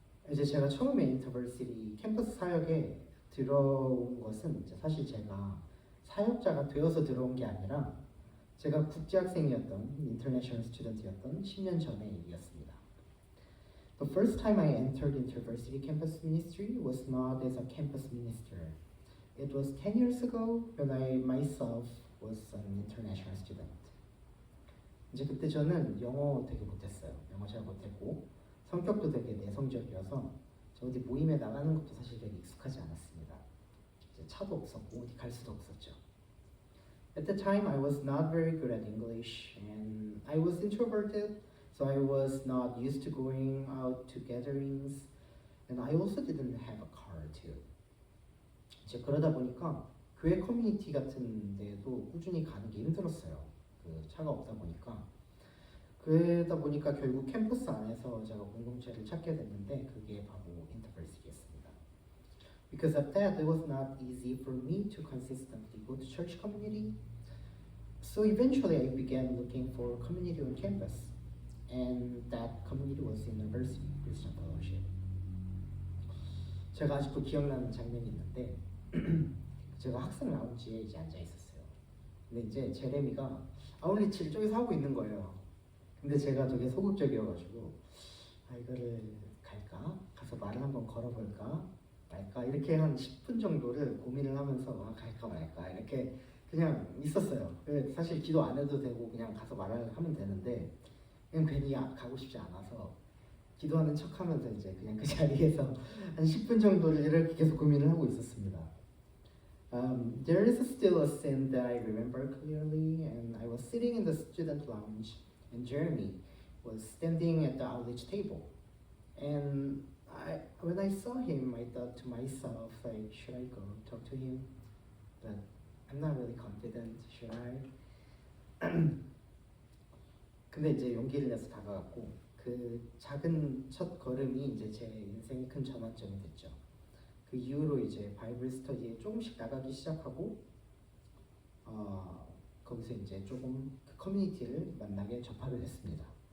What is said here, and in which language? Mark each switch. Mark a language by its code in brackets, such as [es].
[ko] 이제 제가 처음에 인터버시티 캠퍼스 사역에 들어온 것은 이제 사실 제가 사역자가 되어서 들어온 게 아니라 제가 국제학생이었던 인터내셔널 스튜던트였던 10년 전의 일이었습니다. [en] The first time I entered InterVarsity campus ministry was not as a campus minister. It was 10 years ago when I myself was an international student. [ko] 이제 그때 저는 영어 되게 못했어요. 영어 잘 못했고 성격도 되게 내성적이어서 저 어디 모임에 나가는 것도 사실 되게 익숙하지 않았습니다. 이제 차도 없었고 어디 갈 수도 없었죠. [en] At the time, I was not very good at English, and I was introverted, so I was not used to going out to gatherings, and I also didn't have a car too. [ko] 이제 그러다 보니까 교회 커뮤니티 같은 데도 꾸준히 가는 게 힘들었어요. 그 차가 없다 보니까. 그러다 보니까 결국 캠퍼스 안에서 제가 공동체를 찾게 됐는데 그게 바로 인터버시티였습니다. [en] Because of that, it was not easy for me to consistently go to church community. So eventually I began looking for community on campus, and that community was University Christian Fellowship. [ko] 제가 아직도 기억나는 장면이 있는데 제가 학생 라운지에 이제 앉아 있었어요. 근데 이제 제레미가 아울리치를 저기서 하고 있는 거예요. 근데 제가 되게 소극적이어가지고 이거를 갈까? 가서 말을 한번 걸어볼까? 말까? 이렇게 한 10분 정도를 고민을 하면서 갈까 말까 이렇게 그냥 있었어요. 사실 기도 안 해도 되고 그냥 가서 말을 하면 되는데 그냥 괜히 가고 싶지 않아서 기도하는 척하면서 이제 그냥 그 자리에서 한 10분 정도를 이렇게 계속 고민을 하고 있었습니다. [en] There is still a scene that I remember clearly, and I was sitting in the student lounge, and Jeremy was standing at the outreach table. And when I saw him, I thought to myself, like, should I go talk to him? But I'm not really confident. Should I? [ko] 근데 이제 용기를 내서 다가갔고 그 작은 첫 걸음이 이제 제 인생의 큰 전환점이 됐죠. 그 이후로 이제 바이블 스터디에 조금씩 나가기 시작하고 거기서 이제 조금 그 커뮤니티를 만나게 접하게 됐습니다.